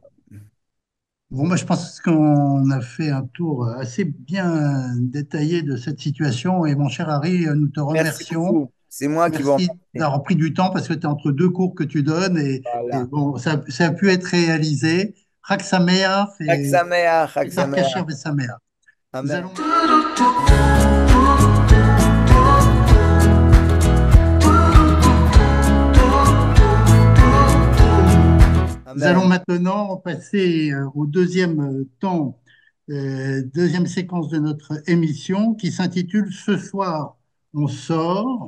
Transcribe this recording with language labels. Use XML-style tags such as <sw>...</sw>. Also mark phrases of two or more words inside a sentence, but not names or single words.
<fr>Bon, moi, je pense qu'on a fait un tour assez bien détaillé de cette situation. Et mon cher Harry, nous te merci remercions. beaucoup. C'est moi qui vous Merci remercie. d'avoir pris du temps parce que tu es entre deux cours que tu donnes. Et Voilà. bon, ça a pu être réalisé.</fr> <he>חג שמח Chag et שמח, חג דר כשר Sameach. V'Sameach.</he> <fr>Nous Amen. allons Nous allons Amen. maintenant passer au deuxième temps, deuxième séquence de notre émission qui s'intitule Ce soir, on sort.</fr>